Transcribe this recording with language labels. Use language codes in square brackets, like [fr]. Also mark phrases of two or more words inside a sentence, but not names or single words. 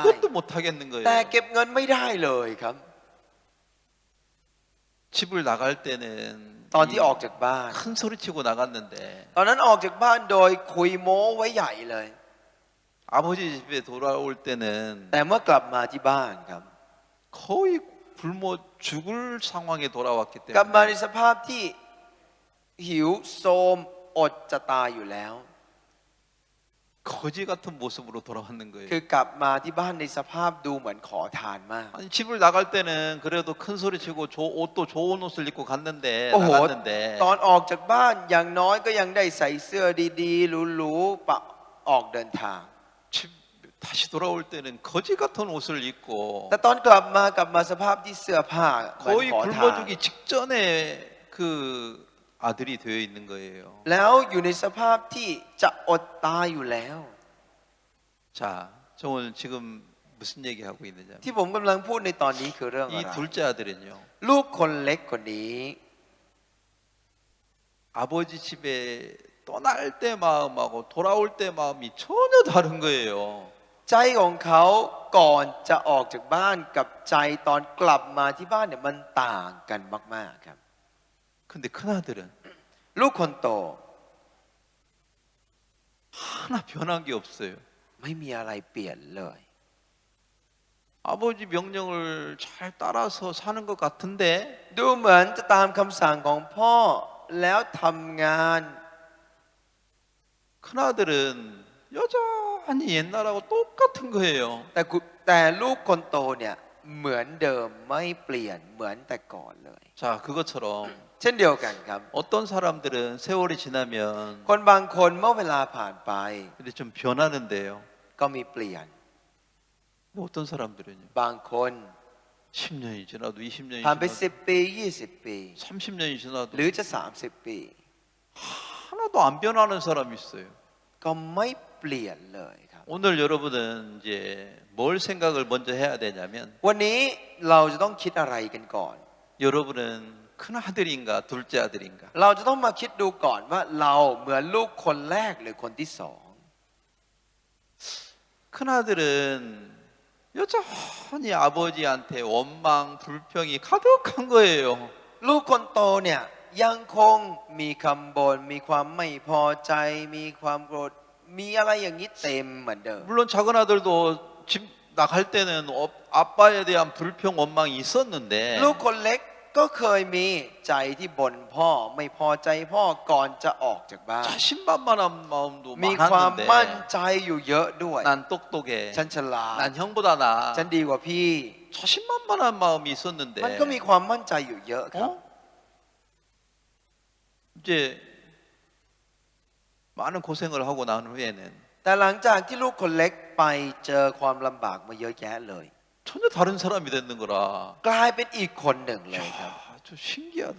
[ko] 그것도 못 하겠는 [th] แต่ [ko] 거예요. [th] เก็บเงินไม่ได้เลยครับ [ko] 집을 나갈 때는 [th] ตอนที่ออกจากบ้าน [ko] 큰 소리 치고 나갔는데 [th] ตอนนั้นออกจากบ้านโดยคุยโม้ไว้ใหญ่เลย [ko] 아버지 집에 돌아올 때는 [th] แต่เมื่อกลับมาที่บ้านครับ [ko] 거의 굶어 죽을 상황에 돌아왔기 [th] กลับมาใน [ko] 때문에 [th] สภาพที่หิวโซมอดจะตายอยู่แล้ว [ko] 거지 같은 모습으로 돌아왔는 [th] คื [ko] 거예요. [th] อกลับมาที่บ้านในสภาพดูเหมือนขอทานมาก [ko] 아니, 집을 나갈 때는 그래도 큰 소리 치고 옷도 좋은 옷을 입고 갔는데 [th] โอ้โห [ko] 나갔는데 [th] ตอนออกจากบ้านอย่างน้อยก็ยังได้ใส่เสื้อดีๆหรูๆปะออกเดินทาง [ko] 집 다시 돌아올 때는 거지 같은 옷을 입고 [th] แต่ตอนกลับมาสภาพที่เสื้อผ้าเหมือน [ko] 거의 [th] ขอทาน [ko] 굶어 죽기 직전에 그 아들이 되어 있는 거예요. [th] แล้วอยู่ในสภาพที่จะอดตายอยู่แล้ว [ko] 자, 저 오늘 지금 무슨 얘기하고 있느냐? [th] ที่ผมกำลังพูดในตอนนี้คือเรื่องอะ [ko] 이 [th] ไร [ko] 둘째 아들은요. [th] ลูกคนเล็กคนนี้ [ko] 아버지 집에 떠날 때 마음하고 돌아올 때 마음이 전혀 다른 거예요. [th] ใจของเขาก่อนจะออกจากบ้านกับใจตอนกลับมาที่บ้านเนี่ยมันต่างกันมากๆครับ [ko] 근데 큰 아들은 [th] ลูกคนโต [ko] 하나 변한 게 없어요. [th] ไม่มีอะไรเปลี่ยนเลย [ko] 아버지 명령을 잘 따라서 사는 것 같은데 [th] ดูเหมือนจะตามคำสั่งของพ่อแล้วทำงาน [ko] 큰 아들은 여전히 옛날하고 똑같은 거예요. [th] แต่ลูกคนโตเนี่ยเหมือนเดิมไม่เปลี่ยนเหมือนแต่ก่อนเลย [ko] 자, 그것처럼 [th] เช่นเดียวกันครับ [ko] 어떤 사람들은 세월이 지나면 [th] คนบางคนเมื่อเวลาผ่านไป [ko] 근데 좀 변하는데요. [th] ก็มีเปลี่ยน [ko] 어떤 사람들은요. [th] บางคน [ko] 10년이 지나도 20년이 [th] ผ่านไป [ko] 지나도 [th] 10 ปี 20 ปี [ko] 30년이 지나도 [th] หรือจะ30 ปี [ko] 하나도 안 변하는 사람이 있어요. [th] ก็ไม่เปลี่ยนเลยครับ [ko] 오늘 여러분은 이제 뭘 생각을 먼저 해야 되냐면 [th] วันนี้เราจะต้องคิดอะไรกันก่อน [ko] 여러분은 큰 아들인가 둘째 아들인가? [th] เราจะต้องมาคิดดูก่อนว่าเราเหมือนลูกคนแรกหรือคนที่สอง [ko] 큰 아들은 여전히 아버지한테 원망, 불평이 가득한 거예요. [th] ลูกคนโตเนี่ยยังคงมีคำบ่นมีความไม่พอใจ มีความโกรธมีอะไรอย่างนี้เต็มเหมือนเดิม [ko] 물론 작은 아들도 집 나갈 때는 아빠에 대한 불평, 원망이 있었는데 [th] ลูกคนเล็กก็เคยมีใจที่บ่นพ่อไม่พอใจพ่อก่อนจะออกจากบ้าน [ko] 자신만만한 마음도 [th] มีความมั่น [ko] 많았는데 [th] ใจอยู่เยอะด้วย [ko] 난 똑똑해. [th] ฉันฉลาด [ko] 난 형보다 나. [th] ฉันดีกว่าพี่ [ko] 자신만만한 마음이 있었는데 [th] มันก็มีความมั่นใจอยู่เยอะครับ [ko] 이제 많은 고생을 하고 난 후에는 [th] แต่หลังจากที่ลูกคนเล็กไปเจอความลำบากมาเยอะแยะเลย [ko] 전혀 다른 사람이 되는 거라. [th] กลายเป็นอีกคนหนึ่งเลยครับ [ko] 야, 좀 신기하다.